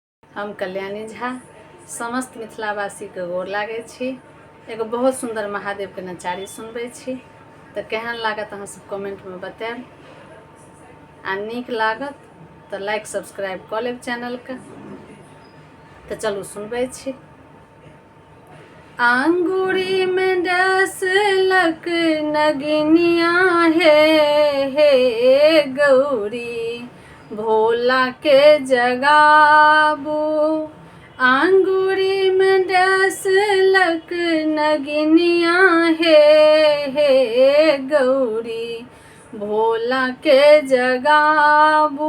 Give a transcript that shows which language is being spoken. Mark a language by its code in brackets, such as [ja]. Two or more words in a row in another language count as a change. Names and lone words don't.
[mai] हम कल्याणी झा समस्त मिथिलावासी के गोर लागै छी। एगो बहुत सुंदर महादेव के नचारी सुनबै छी तऽ केहन लागत अहाँ सब कमेंट में बताएब। आ नीक लागत तऽ [en] like subscribe [mai] कऽ लेब चैनल के। तऽ चलू सुनबै छी। अंगूरी में डसलक नगिनिया हे गौरी भोला के जगाबू। अंगूरी में डसलक नगिनिया हे गौरी भोला के जगाबू।